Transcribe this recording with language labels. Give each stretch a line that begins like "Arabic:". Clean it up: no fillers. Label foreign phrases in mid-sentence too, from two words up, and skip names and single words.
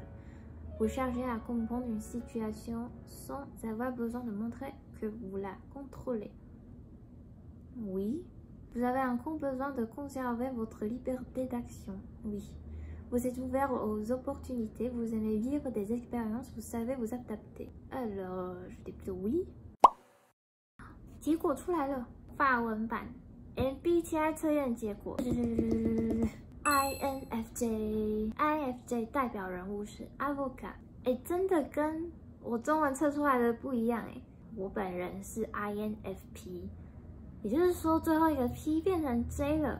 French: Vous cherchez à comprendre une situation sans avoir besoin de montrer que vous la contrôlez. Oui. Vous avez un grand besoin de conserver votre liberté d'action. Oui. Vous êtes ouvert aux opportunités, vous aimez vivre des expériences, vous savez vous adapter. Alors, je dis plutôt oui.
Chinese: 结果出来了，法文版 MBTI 测验结果。INFJ 代表人物是 Avocat， 真的跟我中文测出来的不一样我本人是 INFP， 也就是说最后一个 P 变成 J 了。